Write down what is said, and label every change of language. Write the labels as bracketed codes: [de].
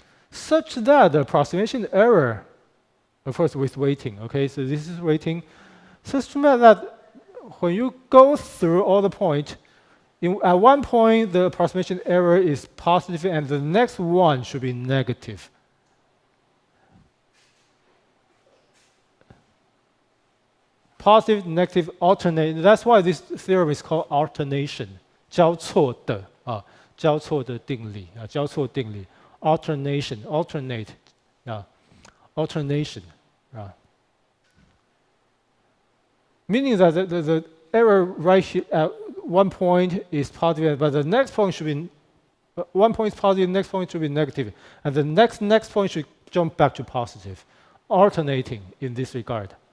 [en] Such that the approximation error, of course with weighting, okay, so this is weighting, such that when you go through all the points, at one point the approximation error is positive and the next one should be negative. Positive, negative, alternate. That's why this theorem is called alternation. [zh] 交错的交错的定理交错定理 [en] alternation, alternate, alternation. Meaning that the error right here at one point is positive, but the next point should be one point is positive, next point should be negative, and the next point should jump back to positive, alternating in this regard.